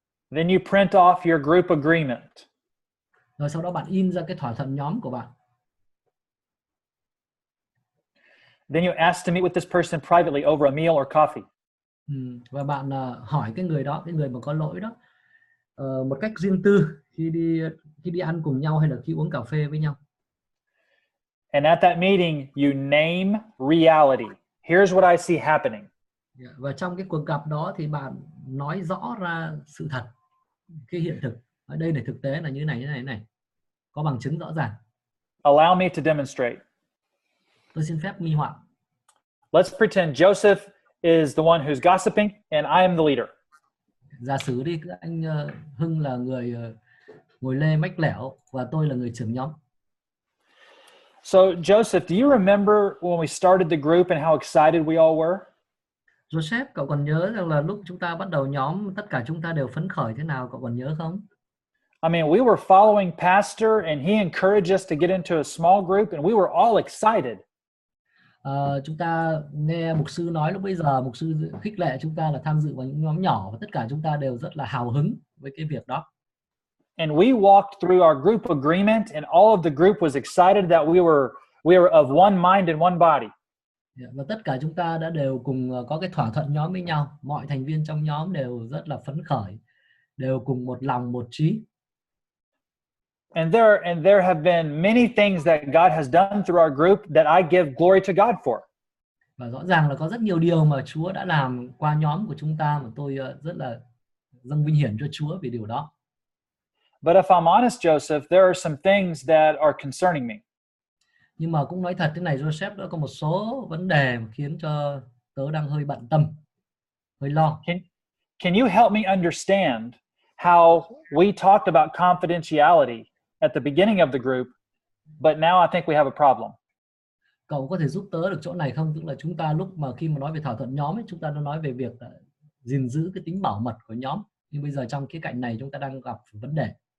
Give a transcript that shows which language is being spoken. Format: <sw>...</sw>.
<en>Then you print off your group agreement.</en> <vi>Rồi sau đó bạn in ra cái thỏa thuận nhóm của bạn.</vi> <en>Then you ask to meet with this person privately over a meal or coffee.</en> <vi>Và bạn hỏi cái người đó, cái người mà có lỗi đó, một cách riêng tư khi đi ăn cùng nhau hay là khi uống cà phê với nhau.</vi> <en>And at that meeting, you name reality. Here's what I see happening.</en> <vi>Và trong cái cuộc gặp đó thì bạn nói rõ ra sự thật, cái hiện thực. Ở đây là thực tế là như này. Có bằng chứng rõ ràng.</vi> <en>Allow me to demonstrate.</en> <vi>Tôi xin phép minh họa.</vi> <en>Let's pretend Joseph is the one who's gossiping and I am the leader.</en> <vi>Giả sử đi, anh Hưng là người ngồi lê mách lẻo và tôi là người trưởng nhóm.</vi> <en>So Joseph, do you remember when we started the group and how excited we all were?</en> <vi>Joseph, cậu còn nhớ rằng là lúc chúng ta bắt đầu nhóm, tất cả chúng ta đều phấn khởi thế nào, cậu còn nhớ không?</vi> <en>I mean, we were following Pastor and he encouraged us to get into a small group and we were all excited.</en> <vi>Chúng ta nghe mục sư nói lúc bây giờ, mục sư khích lệ chúng ta là tham dự vào những nhóm nhỏ và tất cả chúng ta đều rất là hào hứng với cái việc đó.</vi> <en>And we walked through our group agreement and all of the group was excited that we were of one mind and one body.</en> <vi>Và tất cả chúng ta đã đều cùng có cái thỏa thuận nhóm với nhau. Mọi thành viên trong nhóm đều rất là phấn khởi, đều cùng một lòng một trí.</vi> <en>And there have been many things that God has done through our group that I give glory to God for.</en> <vi>Và rõ ràng là có rất nhiều điều mà Chúa đã làm qua nhóm của chúng ta mà tôi rất là dâng vinh hiển cho Chúa vì điều đó.</vi> <en>But if I'm honest, Joseph, there are some things that are concerning me.</en> <vi>Nhưng mà cũng nói thật thế này, Joseph, đã có một số vấn đề mà khiến cho tớ đang hơi bận tâm, hơi lo.</vi> <en>Can you help me understand how we talked about confidentiality at the beginning of the group, but now I think we have a problem?</en> <vi>Cậu có thể giúp tớ được chỗ này không? Tức là chúng ta lúc mà khi mà nói về thỏa thuận nhóm ấy, chúng ta đã nói về việc gìn giữ cái tính bảo mật của nhóm. Nhưng bây giờ trong khía cạnh này chúng ta đang gặp vấn đề.</vi>